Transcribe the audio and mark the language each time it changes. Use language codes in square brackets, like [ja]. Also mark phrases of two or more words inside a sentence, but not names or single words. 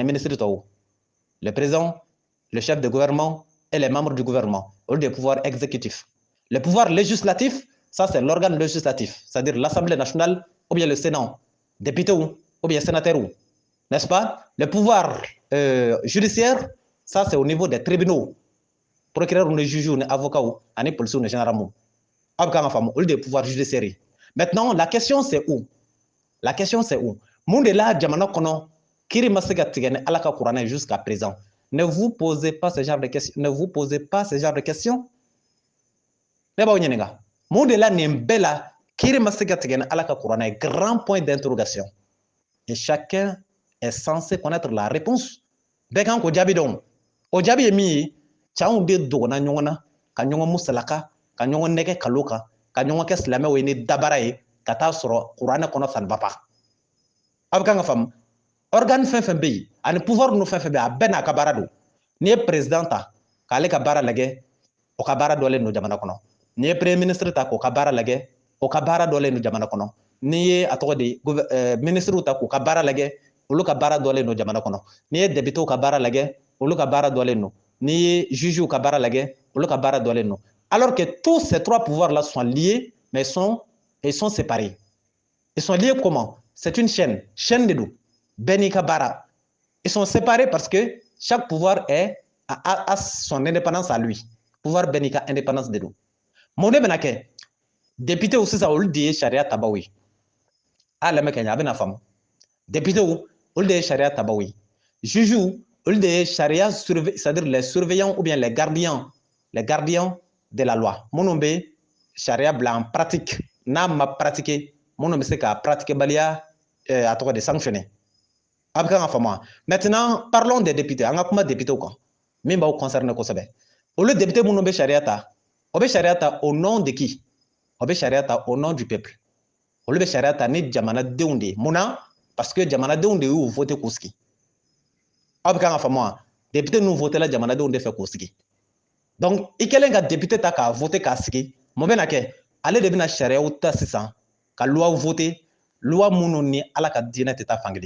[fr] ministre tɔw le président le chef de gouvernement et les membres du gouvernement [bm] olu de ye [fr] pouvoir exécutif le pouvoir législatif ça c'est l'organe législatif c'est-à-dire l'Assemblée nationale ou bien le Sénat député ou bien sénateur n'est-ce pas le pouvoir judiciaire ça c'est au niveau des tribunaux procureur ni juge ni avocat ani policiers ni gendarmes [bm] aw bɛ kan ka faamu olu de ye [fr] pouvoir judiciaire maintenant la question c'est où la question c'est où [bm] mun de la jamana kɔnɔ kiiri ma se ka tigɛ ni ala ka kuranɛ [fr] jusqu'à présent ne vous posez pas ce genre de questions ne vous posez pas ce genre de questions [bm] ne b'aw ɲininka mun de la nin bɛɛ la kiiri ma se ka tigɛ ni ala ka kuranɛ ye [fr] grand point d'interrogation et chacun est censé connaître la réponse [bm] bɛɛ kan k'o jaabi dɔn o jaabi ye min ye cɛw de dogona ɲɔgɔn na ka ɲɔgɔn musalaka ka ɲɔgɔn nɛgɛ kalo kan ka ɲɔgɔn kɛ silamɛw ye ni dabara ye ka taa sɔrɔ kuranɛ kɔnɔ [fr] ça ne va [bm] pas aw bɛ kan ka faamu organe fɛn fɛn bɛ yen ani pouvoir ninnu fɛn fɛn bɛ yen a bɛɛ n'a ka baara don n'i ye président ta k'ale ka baara lajɛ o ka baara dɔlen don jamana kɔnɔ n'i ye premier ministre ta k'o ka baara lajɛ o ka baara dɔlen don jamana kɔnɔ n'i ye a tɔgɔ de ministrew ta k'u ka baara lajɛ olu ka baara dɔlen don jamana kɔnɔ n'i ye députéw ka baara lajɛ olu ka baara dɔlen don n'i ye jugew ka baara lajɛ olu ka baara dɔlen don [fr] alors que tous ces 3 pouvoirs là sont liés mais ils sont séparés ils sont liés comment c'est une chaîne de [bm] don bɛɛ n'i ka baara [fr] ils sont séparés parce que chaque pouvoir a son indépendance à lui [bm] pouvoir bɛɛ n'i ka indépendance de don mun de bɛna kɛ députéw sisan olu de ye sariya tabaw ye a lamɛn ka ɲɛ a bɛna faamu députéw olu de ye sariya tabaw ye jugew olu de ye charia [fr] c'est-à-dire les surveillants ou bien les gardiens de la loi [bm] minnu bɛ charia bila [fr] en pratique [bm] n'a ma pratiquer minnu bɛ se k'a pratiquer baliya a tɔgɔ de sanctionner a bɛ kan ka faamu. [fr] Maintenant parlons des députés [bm] an ka kuma députés kan min b'aw concerner kosɛbɛ. Olu députés minnu bɛ charia ta o bɛ charia ta [fr] au nom de qui? [bm] O bɛ charia ta [fr] au nom du peuple. [bm] Olu bɛ charia ta ni jamanadenw de ye. Mun na? [fr] Parce que [bm] jamanadenw de y'u voté k'u sigi. Aw bɛ kan ka faamu wa? Député ninnu voté la jamanadenw de fɛ k'u sigi. Donc i kɛlen ka député ta k'a voté k'a sigi mun bɛ na kɛ? Ale de bɛna sariyaw ta sisan ka [fr] loi voté [bm] loi minnu ni Ala ka diinɛ tɛ taa fankelen.